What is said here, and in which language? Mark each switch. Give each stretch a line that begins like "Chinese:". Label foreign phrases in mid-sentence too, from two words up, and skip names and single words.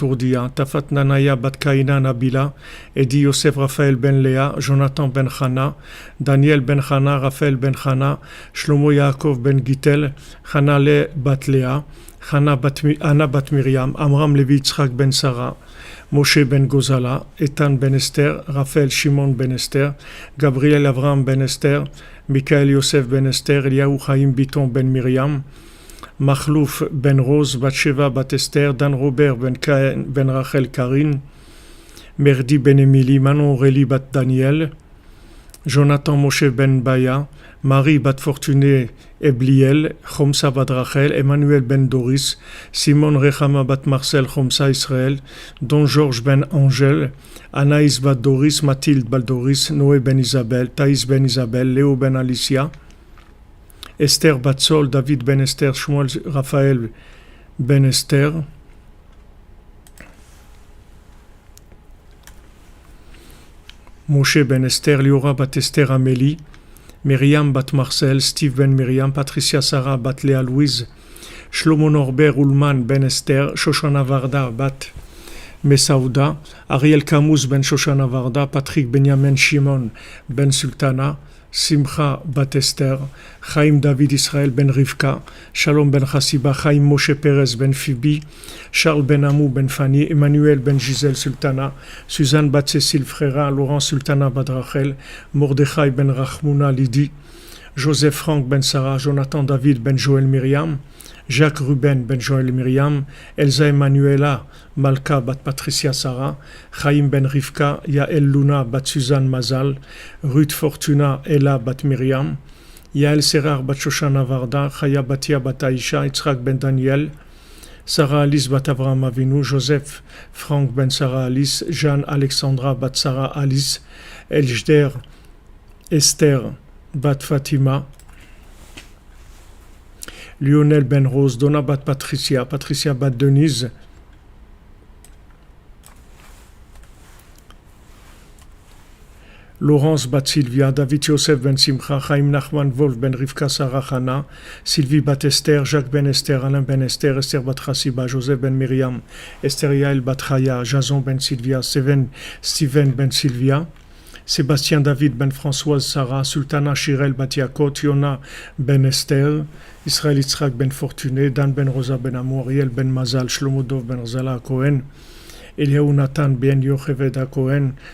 French: Urdia, Tafat Nanaya Bat Kaina Nabila, Edi Yosef Raphaël Ben Léa, Jonathan Ben Chana, Daniel Ben Chana, Raphaël Ben Chana, Shlomo Yaakov Ben Gitel, Chanale Bat Léa, Anna Bat Miriam, Amram Levi Yitzhak Ben Sarah, Moshe Ben Gozala, Ethan Ben Esther, Raphaël Shimon Ben Esther, Gabriel Avram Ben Esther, Michael Yosef Ben Esther, Eliaou Chaim Biton Ben Miriam, Machlouf ben Rose, Batsheva bat Esther, Dan Robert ben Rachel Karine, Merdi ben Emily, Manon Aurélie bat Daniel, Jonathan Moshe ben Baya, Marie bat Fortuné Ebliel, Chomsa bat Rachel, Emmanuel ben Doris, Simon Rechama bat Marcel, Chomsa Israël, Don Georges ben Angèle, Anaïs bat Doris, Mathilde bat Doris, Noé ben Isabelle, Thaïs ben Isabelle, Léo ben Alicia, Esther bat Sol, David ben Esther, Shmuel Raphaël ben Esther, Moshe ben Esther, Liora bat Esther Amélie, Myriam bat Marcel, Steve ben Myriam, Patricia Sarah bat Léa Louise, Shlomo Norbert Ullman ben Esther, Shoshana Varda bat Mesaouda, Ariel Camus ben Shoshana Varda, Patrick Benjamin Shimon ben Sultana, Simcha bat Esther, Chaim David Israël ben Rivka, Shalom ben Chassiba, Chaim Moshe Perez ben Phoebe, Charles ben Amou ben Fanny, Emmanuel ben Gisèle Sultana, Suzanne bat Cécile Frera, Laurent Sultana bat Rachel, Mordechai ben Rachmouna Lydie, Joseph Franck ben Sarah, Jonathan David ben Joël Myriam, Jacques Ruben ben Joël Myriam, Elsa Emanuela Malka bat Patricia Sarah, Chaim ben Rivka, Yael Luna bat Suzanne Mazal, Ruth Fortuna Ella bat Myriam, Yael Serar bat Shoshana Varda, Chaya Batia bat Aisha, Yitzhak ben Daniel, Sarah Alice bat Avraham Avinu, Joseph Franck ben Sarah Alice, Jeanne Alexandra bat Sarah Alice, Eljder Esther bat Fatima, Lionel ben Rose, Donna bat Patricia, Patricia bat Denise, Laurence bat Sylvia, David Yosef ben Simcha, Chaim Nachman Wolf ben Rivka Sarah Hana, Sylvie bat Esther, Jacques ben Esther, Alain ben Esther, Esther bat Chassiba, Joseph ben Myriam, Esther Yael bat Chaya, Jason ben Sylvia, Steven ben Sylvia, Sébastien David ben Françoise Sarah, Sultana Shirel bat Yakot, Yona ben Esther, Israël Yitzhak ben Fortuné, Dan ben Rosa ben Amour, Ariel ben Mazal, Shlomo Dov ben Zala Cohen, Eliaou Nathan ben Yocheved Cohen,